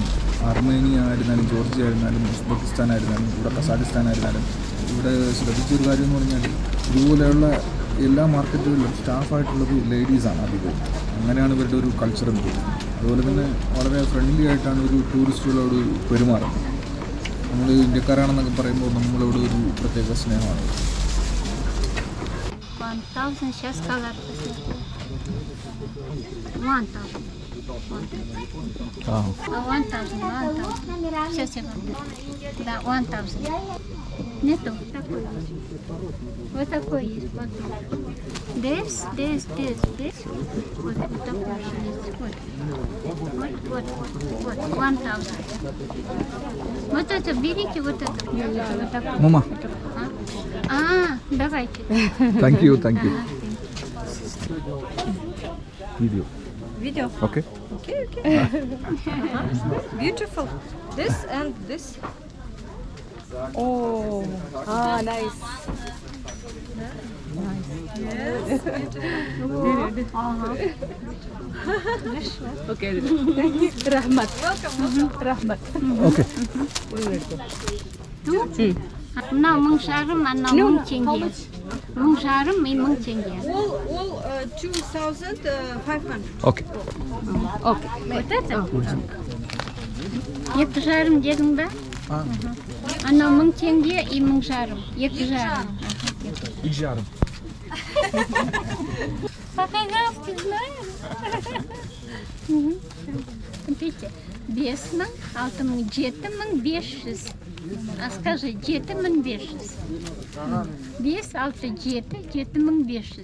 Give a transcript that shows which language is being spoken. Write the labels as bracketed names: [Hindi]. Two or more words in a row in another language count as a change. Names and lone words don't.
[Malayalam] അർമേനിയ ആയിരുന്നാലും ജോർജിയ ആയിരുന്നാലും ഉസ്ബെക്കിസ്ഥാൻ ആയിരുന്നാലും ഇവിടെ കസാഖിസ്ഥാൻ ആയിരുന്നാലും ഇവിടെ ശ്രദ്ധിച്ചൊരു കാര്യം എന്ന് പറഞ്ഞാൽ ഇതുപോലെയുള്ള എല്ലാ മാർക്കറ്റുകളിലും സ്റ്റാഫായിട്ടുള്ളത് ലേഡീസാണ് അധികവും. അങ്ങനെയാണ് ഇവരുടെ ഒരു കൾച്ചർ എന്ന് തോന്നുന്നത്. അതുപോലെ തന്നെ വളരെ ഫ്രണ്ട്ലി ആയിട്ടാണ് ഒരു ടൂറിസ്റ്റുകളോട് പെരുമാറുന്നത്. നമ്മൾ ഇന്ത്യക്കാരാണെന്നൊക്കെ പറയുമ്പോൾ നമ്മളോട് ഒരു പ്രത്യേക സ്നേഹമാണ്. [Russian] 1000 сейчас color посмотрю. 1000. 1000. Сейчас я вам. Да, 1000. Нету такой. Вот такой есть. Вот. This. Вот такой есть. Вот. 1000. Вот это берите, вот это. Вот такой. Мама. Давайте. [English] Thank you. Video. Okay. Okay. Beautiful. This and this. Oh. Nice. Yes. Okay. [Uzbek] Rahmat. Welcome. Rahmat. [English] Okay. [Kazakh] На мыңшарым, ана мың теңге. Мыңшарым и 1000 теңге. All 2,500. Okay. Okay. [Russian] Вот это? [Kazakh] Екі жарым дедің ба? Анау 1000 теңге и 1000 жарым. 2 жарым. 2 жарым. [Russian] По-казахски знаешь? Видите, 5000, 6000, 7500. А скажи, 7500. 5, 6, 7, 7500.